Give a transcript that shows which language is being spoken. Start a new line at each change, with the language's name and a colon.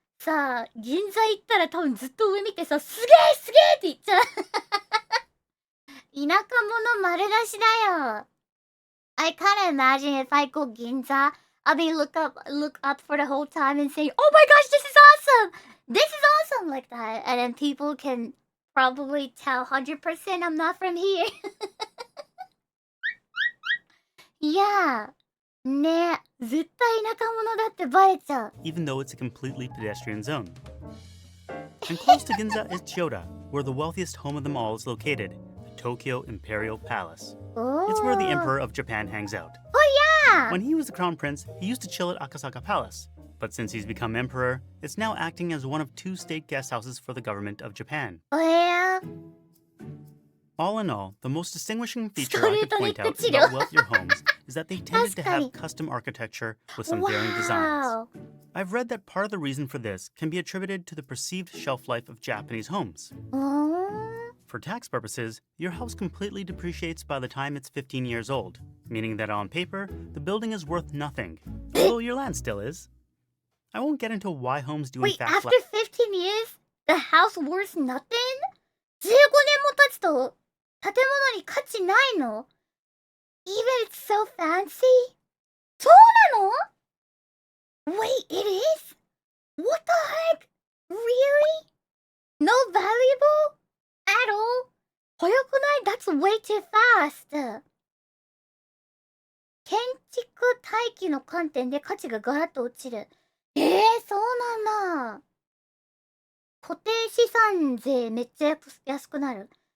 Japanese: さあ、銀座行ったら多分ずっと上見てさ、すげえすげえって言っちゃう。田舎者丸出しだよ。
English: I can't imagine if I go Ginza, I'll be look up for the whole time and saying, "Oh my gosh, this is awesome! This is awesome!" like that, and then people can probably tell 100% I'm not from here.
Japanese: いやー、ね、絶対田舎者だってバレちゃう。
English: even though it's a completely pedestrian zone. And close to Ginza is Chiyoda, where the wealthiest home of them all is located, the Tokyo Imperial Palace. It's where the Emperor of Japan hangs out. Oh yeah! When he was the crown prince, he used to chill at Akasaka Palace. But since he's become emperor, it's now acting as one of 2 state guest houses for the government of Japan. Oh yeah? All in all, the most distinguishing feature I could point out Straight about wealthier homes is that they tended to
Japanese: 確かに。
English: have custom architecture with some daring designs. Wow! I've read that part of the reason for this can be attributed to the perceived shelf life of Japanese homes. うーん For tax purposes, your house completely depreciates by the time it's 15 years old, meaning that on paper, the building is worth nothing, although your land still is. I won't get into why homes do in Wait, fact after 15 years, the house worth nothing?
Japanese: 15年も経つと建物に価値ないの
English: Even it's so fancy?
Japanese: そうなの
English: Wait, it is? What the heck? Really? No valuable? At all?
Japanese: 早くない
English: That's way too fast.
Japanese: 建築大気の観点で価値がガラッと落ちる。そうなんだ。固定資産税めっちゃ安くなる。